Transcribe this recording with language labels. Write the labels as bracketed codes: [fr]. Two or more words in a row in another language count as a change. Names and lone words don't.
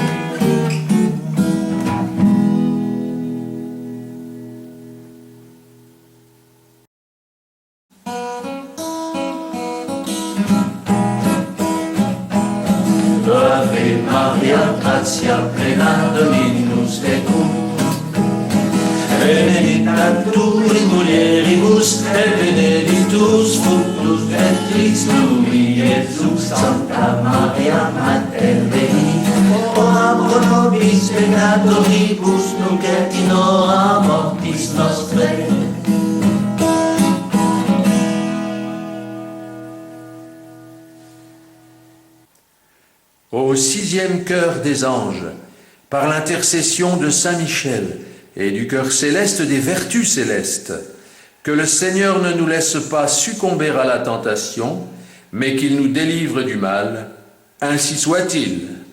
[la] Ave Maria, gratia plena, Dominus tecum, benedicta tu in mulieribus, et benedictus fructus ventris tui, Iesus. Santa Maria, Mater Dei, ora pro nobis peccatoribus, nunc et in hora mortis nostrae. [fr] Au sixième chœur des anges, par l'intercession de Saint Michel et du chœur céleste des vertus célestes, que le Seigneur ne nous laisse pas succomber à la tentation, mais qu'il nous délivre du mal, ainsi soit-il.